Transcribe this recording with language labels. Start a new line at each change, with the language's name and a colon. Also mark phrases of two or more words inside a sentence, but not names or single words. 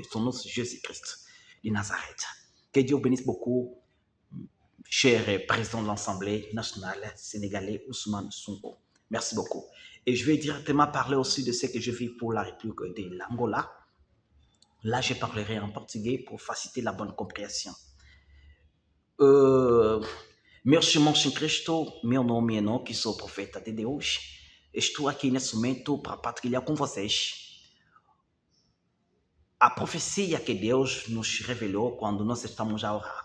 French: Son nom c'est Jésus-Christ de Nazareth. Que Dieu bénisse beaucoup, cher président de l'Assemblée nationale sénégalais Ousmane Sonko. Merci beaucoup. Et je vais directement parler aussi de ce que je vis pour la République de l'Angola. Là, je parlerai en portugais pour faciliter la bonne compréhension.
Portuguese: Meus irmãos em Cristo, meu nome é Enoque, sou profeta de Deus. Estou aqui nesse momento para partilhar com vocês a profecia que Deus nos revelou quando nós estamos a orar.